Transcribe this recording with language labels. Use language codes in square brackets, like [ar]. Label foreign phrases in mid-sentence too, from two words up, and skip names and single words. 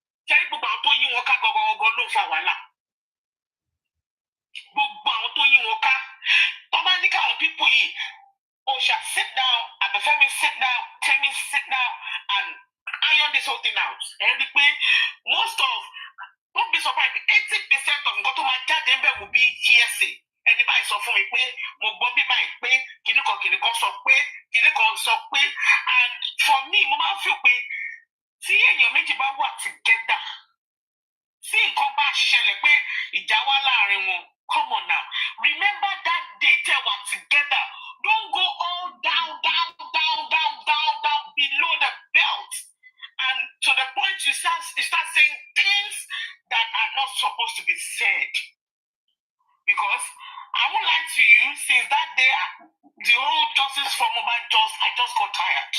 [en] People shall sit down, Abefemi sit down, Temi sit down, and iron this whole thing out. Most of, don't be surprised, 80% of what my dad will be hearsay. [yo] Anybody sọ fún mi pé mo gbọ́ bí báyìí pé kìnnìkan sọ pé [en] and for me [yo] mo máa ń feel pé tí èèyàn méjì bá wà together tí nǹkan bá ṣẹlẹ̀ pé ìjà wà láàrin wọn [en] come on now remember that day [yo] tẹ́ wà together [en] don't go all down below the belt and to the point you start saying things that are not supposed to be said because I won't lie to you, since that day, the whole justice for Mohbad I just got tired.